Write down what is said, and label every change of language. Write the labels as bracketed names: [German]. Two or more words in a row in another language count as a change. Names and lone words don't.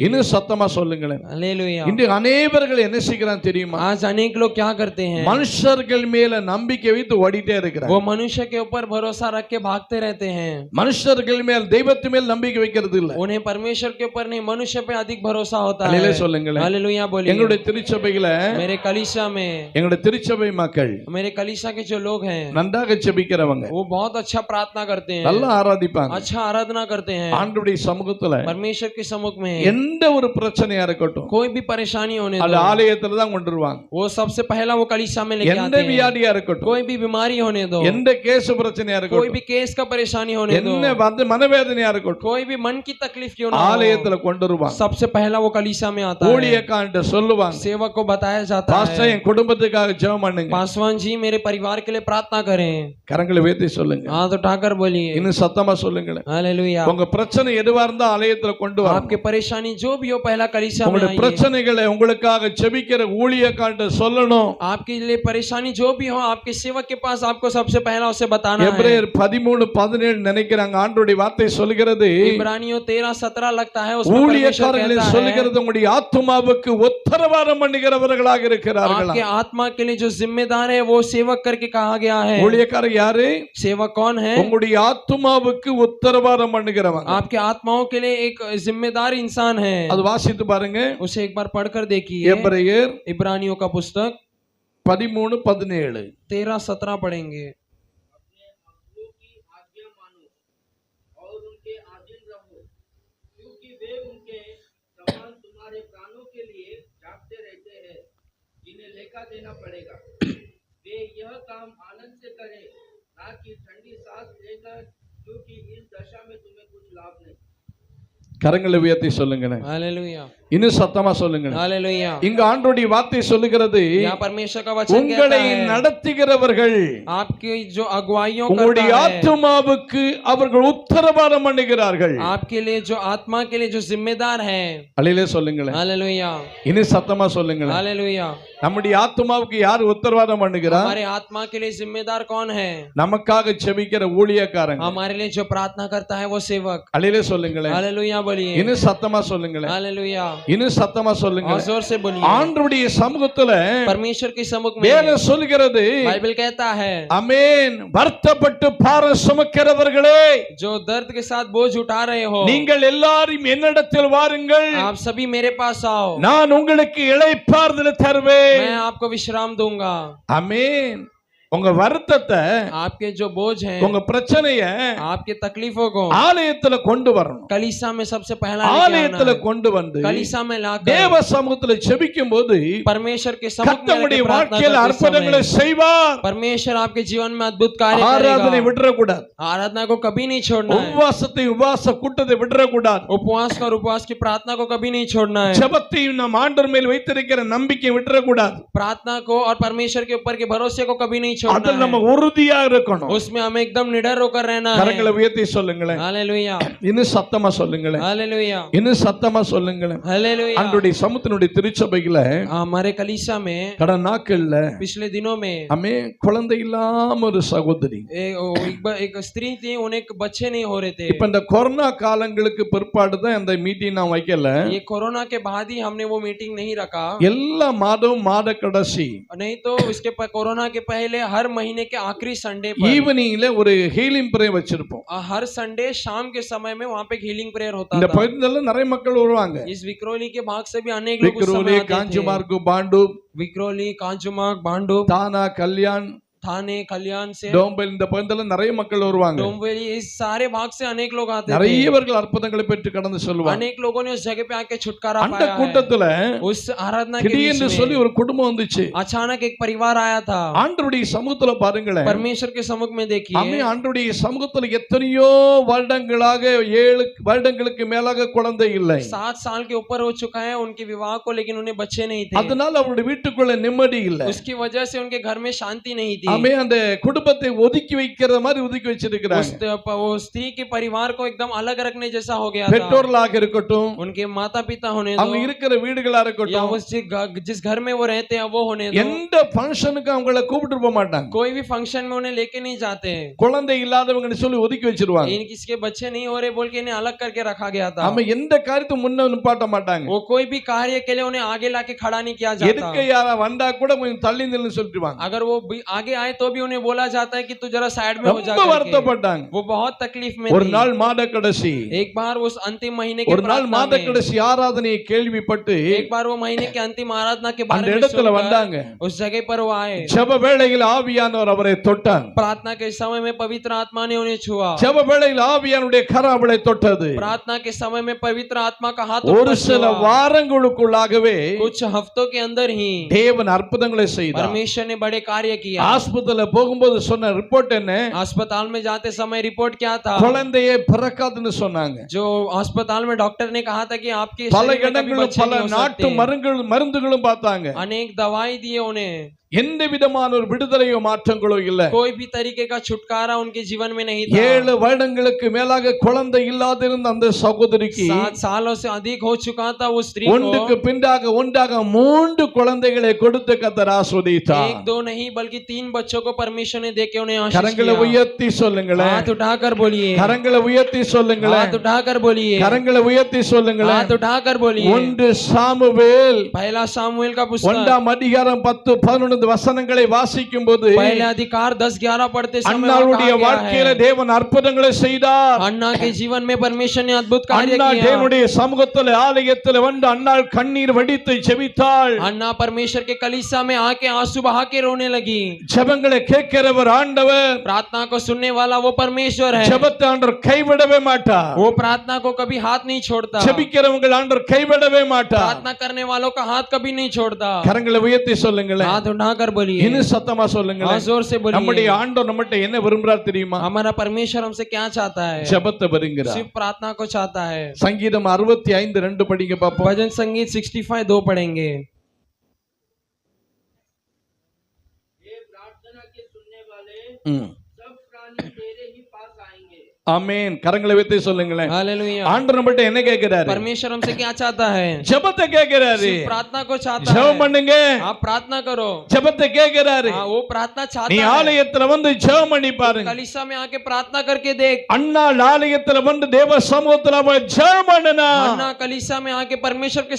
[Tamil] இன்னும் சத்தமா சொல்லுங்களேன். [Hindi] हालेलुया। [Tamil] இன்று அநேகர்கள் என்ன செய்கிறான் தெரியுமா? [Hindi] आज अनेक लोग क्या करते हैं, [Tamil] மனுஷர்கள் மேல நம்பிக்கை வைத்து ஓடிட்டே இருக்கிறாங்க. [Hindi] वो मनुष्य के ऊपर भरोसा रख के भागते रहते हैं, [Tamil] மனுஷர்கள் மேல் தெய்வத்து மேல் நம்பிக்கை வைக்கிறது இல்ல. [Hindi] उन्हें परमेश्वर के ऊपर नहीं मनुष्य पे अधिक भरोसा होता [Tamil] அல்லேலூயா [Hindi] है। [Tamil] சொல்லுங்களேன். [Hindi] हालेलुया बोलिए। [Tamil] எங்களுடைய திருச்சபையில, [Hindi] मेरे कलीसिया में, [Tamil] எங்களுடைய திருச்சபை மக்கள் [Hindi] मेरे कलीसिया के जो लोग हैं [Tamil] நன்றாக ஜெபிக்கிறவங்க, [Hindi] वो बहुत अच्छा प्रार्थना करते हैं, [Tamil] நல்லா ஆராதிப்பாங்க. [Hindi] अच्छा आराधना करते हैं [Tamil] ஆண்டவருடைய சமூகத்துல [Hindi] परमेश्वर के सम्मुख में। [Tamil] எந்த ஒரு பிரச்சனையா இருக்கட்டும், [Hindi] कोई भी परेशानी होने [Tamil] அது [Hindi] दो, [Tamil] ஆலயத்துல தான் கொண்டு வருவாங்க. [Hindi] वो सबसे पहला वो कलीसिया में लेके [Tamil] எந்த [Hindi] आते हैं। [Tamil] வியாதியா இருக்கட்டும், [Hindi] कोई भी बीमारी होने दो, [Tamil] எந்த கேஸ் பிரச்சனையா [Hindi] कोई [Tamil] இருக்கட்டும், [Hindi] भी केस का परेशानी होने दो, [Tamil] என்ன மனவேதனையா இருக்கட்டும், [Hindi] कोई भी मन की तकलीफ क्यों ना हो, [Tamil] ஆலயத்துல கொண்டு வருவாங்க. [Hindi] सबसे पहला वो कलीसिया में आता है। [Tamil] ஊழியக்காரன்ட்ட சொல்லுவாங்க, [Hindi] सेवक को बताया जाता [Tamil] பாஸ்டர் [Hindi] है, [Tamil] என் குடும்பத்துக்காக ஜெபம் பண்ணுங்க. [Hindi] पासवान जी मेरे परिवार के लिए प्रार्थना करें। [Tamil] கரங்களை உயர்த்தி சொல்லுங்க. [Hindi] हाथ उठाकर बोलिए [Tamil] இன்னும் சத்தமா சொல்லுங்களேன். [Hindi] हालेलुया। [Tamil] உங்க பிரச்சனை எதுவா இருந்தா ஆலயத்துல கொண்டு வாங்க. [Hindi] आपके परेशानी जो भी हो पहला कलीसिया में [Tamil] உங்களுடைய [Hindi] आइए। [Tamil] பிரச்சனைகளை உங்களுக்காக ஜெபிக்கிற ஊழியக்காரன்ட்ட சொல்லணும். [Hindi] आपके लिए परेशानी जो भी हो आपके सेवक के पास आपको सबसे पहला उसे बताना है। [Tamil] எபிரேயர் 13:17 நினைக்கிறாங்க ஆண்டவருடைய வார்த்தை சொல்கிறது, [Hindi] इब्रानियों 13-17 लगता है, उसमें परमेश्वर [Tamil] ஊழியக்காரர்கள் [Hindi] कहता है [Tamil] சொல்கிறது உங்களுடைய ஆத்துமாவுக்கு உத்தரவாதம் பண்ணுகிறவர்களாக இருக்கிறார்கள். [Hindi] आपके आत्मा के लिए जो जिम्मेदार है वो सेवक करके कहा गया है। [Tamil] ஊழியக்காரர் யாரு? [Hindi] सेवक कौन है? [Tamil] உங்களுடைய ஆத்துமாவுக்கு உத்தரவாதம் பண்ணுகிறவங்க. [Hindi] आपके आत्माओं के लिए एक जिम्मेदार इंसान है। [Tamil] அது வாசித்து பாருங்க. [Hindi] उसे एक बार पढ़कर देखिए। [Tamil] எபிரேயர் [Hindi] इब्रानियों का पुस्तक 13:17 13-17 पढ़ेंगे। अपने अगुओं की आज्ञा मानो और उनके अधीन रहो, क्योंकि वे उनके समान तुम्हारे प्राणों के लिए जागते रहते हैं, जिन्हें लेखा देना पड़ेगा। वे यह काम आनंद से करें, ना कि ठंडी सांस लेकर, क्योंकि इस दशा में तुम्हें कुछ लाभ नहीं। [Tamil] கரங்களை உயர்த்தி சொல்லுங்க. [Hindi] हालेलुया [Tamil] இன்னும் சத்தமா சொல்லுங்க. [Hindi] हालेलुया। [Tamil] இங்க ஆண்டவருடைய வார்த்தை சொல்லுகிறது, [Hindi] यहाँ परमेश्वर का वचन कहता [Tamil] உங்களை [Hindi] है [Tamil] நடத்துகிறவர்கள் [Hindi] आपकी जो अगुवाइयों करता [Tamil] உங்களுடைய [Hindi] है, [Tamil] ஆத்துமாவுக்கு அவர்கள் உத்தரவாதம் பண்ணுகிறார்கள். [Hindi] आपके लिए जो आत्मा के लिए जो जिम्मेदार है। [Tamil] அல்லேலூயா சொல்லுங்களேன். [Hindi] हालेलुया [Tamil] இன்னும் சத்தமா சொல்லுங்களேன். [Hindi] हालेलुया। [Tamil] நம்முடைய ஆத்துமாவுக்கு யார் உத்தரவாதம் பண்ணுகிறார்? [Hindi] हमारे आत्मा के लिए जिम्मेदार कौन है? [Tamil] நமக்காக ஜெபிக்கிற ஊழியக்காரங்க. [Hindi] हमारे लिए जो प्रार्थना करता है वो सेवक। [Tamil] அல்லேலூயா சொல்லுங்களேன். [Hindi] हालेलुया बोलिए। [Tamil] இன்னும் சத்தமா சொல்லுங்களேன். [Hindi] हालेलुया। [Tamil] இன்னும் சத்தமா சொல்லுங்க. [Hindi] और जोर से बोलिए। [Tamil] ஆண்டவருடைய சமூகத்துல [Hindi] परमेश्वर के सम्मुख में [Tamil] வேதம் சொல்கிறது, [Hindi] बाइबल कहता है, [Tamil] ஆமென், வருத்தப்பட்டு பாரம் சுமக்கிறவர்களே, [Hindi] जो दर्द के साथ बोझ उठा रहे हो, [Tamil] நீங்கள் எல்லாரும் என்னிடத்தில் வாருங்கள், [Hindi] आप सभी मेरे पास आओ, [Tamil] நான் உங்களுக்கு இளைப்பாறுதல் தருவேன். [Hindi] मैं आपको विश्राम दूंगा। [Tamil] ஆமென். உங்க வருத்தத்தை, [Hindi] आपके जो बोझ हैं, [Tamil] உங்க பிரச்சனைய [Hindi] आपके तकलीफों को [Tamil] ஆலயத்துல கொண்டு வரணும். [Hindi] कलीसिया में सबसे पहला [Tamil] ஆலயத்துல கொண்டு வந்து [Hindi] कलीसिया में लाकर [Tamil] தேவ சமூகத்துல ஜெபிக்கும் போது [Hindi] परमेश्वर के सम्मुख में [Tamil] கர்த்தருடைய [Hindi] लेकर प्रार्थना [Tamil] வாழ்க்கையில [Hindi] करते [Tamil] அற்புதங்களை [Hindi] समय [Tamil] செய்வார். [Hindi] परमेश्वर आपके जीवन में अद्भुत कार्य [Tamil] ஆராதனை [Hindi] करेगा। [Tamil] விட்டுறக்கூடாது. [Hindi] आराधना को कभी नहीं छोड़ना है। [Tamil] உபவாசத்தை உபவாச கூட்டத்தை விட்டுறக்கூடாது. [Hindi] उपवास का और उपवास की प्रार्थना को कभी नहीं छोड़ना है। [Tamil] ஜெபத்தையும் நம் ஆண்டவர் மேல் வைத்திருக்கிற நம்பிக்கை விட்டுறக்கூடாது. [Hindi] प्रार्थना को और परमेश्वर के ऊपर के भरोसे को कभी नहीं छोड़ना [Tamil] அதில் நம்ம [Hindi] है, [Tamil] உறுதியா இருக்கணும். [Hindi] उसमें हमें एकदम निडर होकर रहना है। [Tamil] கரங்களை உயர்த்தி சொல்லுங்களேன். [Hindi] हालेलुया, [Tamil] இன்னும் சத்தமா சொல்லுங்களேன். [Hindi] हालेलुया, [Tamil] இன்னும் சத்தமா சொல்லுங்களேன். [Hindi] हालेलुया। [Tamil] அன்றைய சமுத்தினுடைய திருச்சபையில [Hindi] हमारे कलीसिया में [Tamil] கடந்த நாட்கள்ல [Hindi] पिछले दिनों में [Tamil] அமே குழந்தை இல்லாம ஒரு சகோதரி, [Hindi] एक स्त्री थी, उन्हें बच्चे नहीं हो रहे थे। [Tamil] இப்ப இந்த கொரோனா காலங்களுக்கு பிற்பாடு தான் அந்த மீட்டிங் நான் வைக்கல. [Hindi] ये कोरोना के बाद ही हमने वो मीटिंग नहीं रखा, [Tamil] எல்லா மாதமும் மாத கடைசி [Hindi] नहीं तो उसके कोरोना के पहले हर महीने के आखिरी संडे पर [Tamil] ஈவினிங்ல ஒரு [English] healing pray [Tamil] வச்சிருப்போம். [Hindi] हर संडे शाम के समय में वहाँ पे [English] healing prayer [Hindi] होता [Tamil] இந்த [Hindi] था। [Tamil] பகுதியில நிறைய மக்கள் வருவாங்க. [Hindi] इस विक्रोली के भाग से भी अनेक लोग उस [Tamil] விக்ரோலி, [Hindi] समय आते थे। [Tamil] காஞ்சுமார்க்கு, பாண்டு, [Hindi] विक्रोली, कांजुमार्ग, बांडू, [Tamil] தானா, கல்யாண், [Hindi] थाने, कल्याण से, [Tamil] டோம்பல், இந்த பகுதியில நிறைய மக்கள் வருவாங்க. [Hindi] डोंबिवली, इस सारे भाग से अनेक लोग आते थे। [Tamil] நிறையவர்கள் அற்புதங்களை பெற்று கடந்து சொல்லுவாங்க. [Hindi] अनेक लोगों ने उस जगह पे आके छुटकारा [Tamil] அந்த [Hindi] पाया है। [Tamil] கூட்டத்துல [Hindi] उस आराधना के बीच [Tamil] திடீர்னு சொல்லி [Hindi] में [Tamil] ஒரு குடும்பம் வந்துச்சு. [Hindi] अचानक एक परिवार आया था। [Tamil] ஆண்டவருடைய சமூகத்துல பாருங்களேன். [Hindi] परमेश्वर के सम्मुख में देखिए, [Tamil] ஆமே, ஆண்டவருடைய சமூகத்துல எத்தனையோ வருடங்களாக 7 வருடங்களுக்கு மேலாக குழந்தை இல்லை. [Hindi] 7 साल के ऊपर हो चुका है उनके विवाह को, लेकिन उन्हें बच्चे नहीं थे। [Tamil] அதனால அவருடைய வீட்டுக்குள்ள நிம்மதி இல்லை. [Hindi] उसकी वजह से उनके घर में शांति नहीं थी। [Tamil] ஆமே, அந்த குடும்பத்தை ஒதுக்கி வைக்கிற மாதிரி ஒதுக்கி வச்சிருக்கிறாங்க. [Hindi] वो स्त्री के परिवार को एकदम अलग रखने जैसा हो गया था। [Tamil] பெற்றோர்களாக இருக்கட்டும், [Hindi] उनके माता पिता होने [Tamil] அவங்க [Hindi] दो, [Tamil] இருக்கிற வீடுகளா [Hindi] या [Tamil] இருக்கட்டும், [Hindi] उस जिस घर में वो रहते हैं वो होने दो, [Tamil] எந்த ஃபங்க்ஷனுக்கு அவங்கள கூப்பிட்டு போக மாட்டாங்க. [Hindi] कोई भी फंक्शन में उन्हें लेके नहीं जाते। [Tamil] குழந்தை இல்லாதவங்கன்னு சொல்லி ஒதுக்கி வச்சிருவாங்க. [Hindi] किसके बच्चे नहीं हो रहे बोल के इन्हें अलग करके रखा गया था। [Tamil] ஆமா, எந்த காரியத்தை முன்ன நிப்பாட்ட மாட்டாங்க. [Hindi] वो कोई भी कार्य के लिए उन्हें आगे लाके खड़ा नहीं किया जाता। [Tamil] எதுக்கு யாரா வந்தா கூட கொஞ்சம் தள்ளி நின்னு சொல்லிடுவாங்க. [Hindi] अगर वो आगे आए तो भी उन्हें बोला जाता है कि तू जरा साइड में हो जा [Tamil] ரொம்ப [Hindi] करके। [Tamil] வருத்தப்பட்டாங்க. [Hindi] वो बहुत तकलीफ में [Tamil] ஒரு [Hindi] थी। [Tamil] நாள் மாத கடைசி, [Hindi] एक बार उस अंतिम महीने के [Tamil] ஒரு நாள் [Hindi] प्रार्थना [Tamil] மாத [Hindi] में, [Tamil] கடைசி ஆராதனையை கேள்விப்பட்டு [Hindi] एक बार वो महीने के अंतिम आराधना के [Tamil] அந்த [Hindi] बारे में [Tamil] இடத்துல [Hindi] सुनकर [Tamil] வந்தாங்க. [Hindi] उस जगह पर वो आए। [Tamil] ஜெப வேளையில் ஆவியானவர் அவரை தொட்டார். [Hindi] प्रार्थना के समय में पवित्र आत्मा ने उन्हें छुआ। [Tamil] ஜெப வேளையில் ஆவியானுடைய கரம் அவளை தொட்டது. [Hindi] प्रार्थना के समय में पवित्र आत्मा का हाथ [Tamil] ஒரு [Hindi] उनको [Tamil] சில [Hindi] छुआ। [Tamil] வாரங்களுக்குள்ளாகவே [Hindi] कुछ हफ्तों के अंदर ही [Tamil] தேவன் அற்புதங்களை செய்தார். [Hindi] परमेश्वर ने बड़े कार्य किया। [Tamil] ஆஸ்பத்திரியில போகும்போது சொன்ன ரிப்போர்ட் என்ன? [Hindi] अस्पताल में जाते समय रिपोर्ट क्या था? [Tamil] குழந்தையே பிறக்காதுன்னு சொன்னாங்க. [Hindi] जो अस्पताल में डॉक्टर ने कहा था कि आपके [Tamil] பல [Hindi] शरीर में कभी [Tamil] இடங்களும் [Hindi] बच्चे [Tamil] பல [Hindi] नहीं हो [Tamil] நாட்டு [Hindi] सकते। [Tamil] மருந்துகளும் பார்த்தாங்க. [Hindi] अनेक दवाई दिए उन्हें, [Tamil] எந்த விதமான ஒரு விடுதலையோ மாற்றங்களோ இல்ல. [Hindi] कोई भी तरीके का छुटकारा उनके जीवन में नहीं था। [Tamil] 7 வருடங்களுக்கு மேலாக குழந்தை இல்லாதிருந்த அந்த சகோதரிக்கு [Hindi] 7 सालों से अधिक हो चुका था वो स्त्री [Tamil] ஒன்றுக்கு [Hindi] को। [Tamil] பின்னாக ஒன்றாக 3 குழந்தைகளை கொடுத்து கர்த்தர் ஆசீர்வதித்தார். [Hindi] 1 2 नहीं बल्कि 3 बच्चों को परमेश्वर ने देके उन्हें आशीष [Tamil] கரங்களை [Hindi] किया। [Tamil] உயர்த்தி சொல்லுங்களேன். [Hindi] हाथ उठाकर बोलिए, [Tamil] கரங்களை உயர்த்தி சொல்லுங்களேன். [Hindi] हाथ उठाकर बोलिए, [Tamil] கரங்களை உயர்த்தி சொல்லுங்களேன். [Hindi] हाथ उठाकर बोलिए। [Tamil] 1 சாமுவேல் [Hindi] पहला सामुएल का पुस्तक [Tamil] 1ஆம் அதிகாரம் 10 11 வசனங்களை வாசிக்கும் போது [Hindi] पहले अधिकार 10-11 पढ़ते समय [Tamil] அன்னாளுடைய [Hindi] वहाँ कहा [Tamil] வாழ்க்கையில [Hindi] गया है, [Tamil] தேவன் அற்புதங்களை செய்தார். [Hindi] अन्ना के जीवन में परमेश्वर ने अद्भुत कार्य [Tamil] அன்னா [Hindi] किया। [Tamil] தேவனுடைய சமூகத்தில் ஆலயத்தில் வந்து அன்னாள் கண்ணீர் வடித்து ஜெபித்தாள். [Hindi] अन्ना परमेश्वर के कलीसिया में आके आंसू बहा के रोने लगी। [Tamil] ஜெபங்களை கேட்கிறவர் ஆண்டவர். [Hindi] प्रार्थना को सुनने वाला वो परमेश्वर है। [Tamil] ஜெபத்தை ஆண்டவர் கைவிடவே மாட்டார். [Hindi] वो प्रार्थना को कभी हाथ नहीं छोड़ता। [Tamil] ஜெபிக்கிறவங்க ஆண்டவர் கைவிடவே மாட்டார். [Hindi] प्रार्थना करने वालों का हाथ कभी नहीं छोड़ता। [Tamil] கரங்களை உயர்த்தி சொல்லுங்களேன். [Hindi] हाथ उठाकर बोलिए, [Tamil] இன்னும் சத்தமா [Hindi] हाँ [Tamil] சொல்லுங்களேன். [Hindi] जोर से [Tamil] நம்முடைய [Hindi] बोलिए। [Tamil] ஆண்டவர் நம்மட்ட என்ன விரும்புறார் தெரியுமா? [Hindi] हमारा परमेश्वर हमसे क्या चाहता है? [Tamil] ஜெபத்தை விரும்புகிறார். [Hindi] सिर्फ प्रार्थना को चाहता है। [Tamil] சங்கீதம் 65:2 படிங்க பாப்போம். [Hindi] भजन संगीत 65:2 पढ़ेंगे। हे प्रार्थना के सुनने वाले, ம். सब प्राणी तेरे ही पास आएंगे। [Tamil] ஆமென். கரங்களை வைத்து சொல்லுங்களேன். [Hindi] हालेलुया। [Tamil] ஆண்டவர் நம்மட்ட என்ன கேக்குறாரு? [Hindi] परमेश्वर हमसे क्या चाहता है? [Tamil] ஜெபத்தை கேக்குறாரு. [Hindi] सिर्फ प्रार्थना को चाहता [Tamil] ஜெபம் [Hindi] है। [Tamil] பண்ணுங்க. [Hindi] आप प्रार्थना करो। [Tamil] ஜெபத்தை கேக்குறாரு. [Hindi] हाँ वो प्रार्थना [Tamil] நீ [Hindi] चाहता है। [Tamil] ஆலயத்துல வந்து ஜெபம் பண்ணி பாருங்க. [Hindi] कलीसिया में आके प्रार्थना करके देख। [Tamil] அன்னாள் ஆலயத்துல வந்து தேவ சமூகத்துல அவ ஜெபம் பண்ணுனா [Hindi] अन्ना कलीसिया में आके परमेश्वर के